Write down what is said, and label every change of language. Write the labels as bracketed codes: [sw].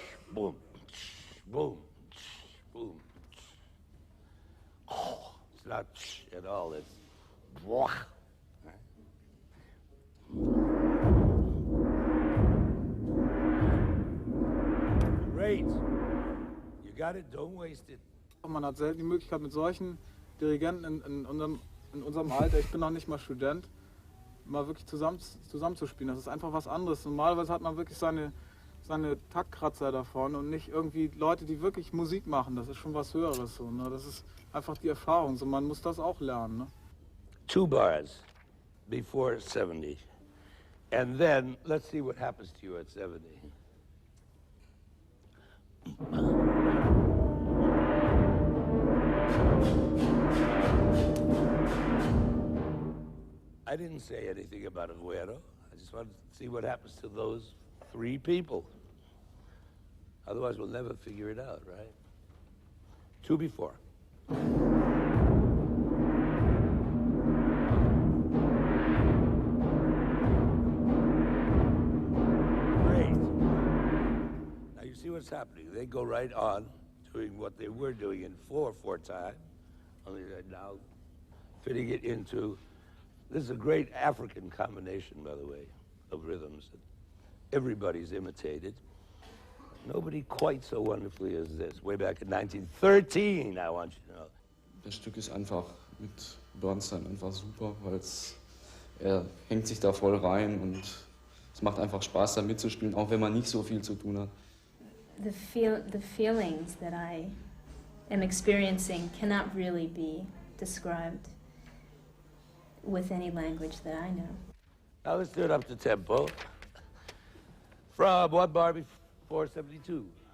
[en] Boom, boom, boom. Oh, it's not at all, it's great. You got it, don't waste it. [de] Man hat selten die Möglichkeit mit solchen Dirigenten in unserem Alter, ich bin noch nicht mal Student, mal wirklich zusammenzuspielen. Das ist einfach was anderes. Normalerweise hat man wirklich seine Taktkratzer davon und nicht irgendwie Leute, die wirklich Musik machen. Das ist schon was Höheres. So, ne? Das ist einfach die Erfahrung. So, man muss das auch lernen. Ne? [en] 2 bars before 70. And then, let's see what happens to you at 70. I didn't say anything about Aguero. I just wanted to see what happens to those 3 people. Otherwise, we'll never figure it out, right? 2 before. Great. Now you see what's happening. They go right on doing what they were doing in 4/4 time, only they're now fitting it into. This is a great African combination, by the way, of rhythms that everybody's imitated. Nobody quite so wonderfully as this. Way back in 1913, I want you to know. [de] Das Stück ist einfach mit Bernstein einfach super, weil er hängt sich da voll rein und es macht einfach Spaß, da mitzuspielen, auch wenn man nicht so viel zu tun hat. [en] The feelings that I am experiencing cannot really be described with any language that I know. Now let's do it up to tempo. From what bar before 72?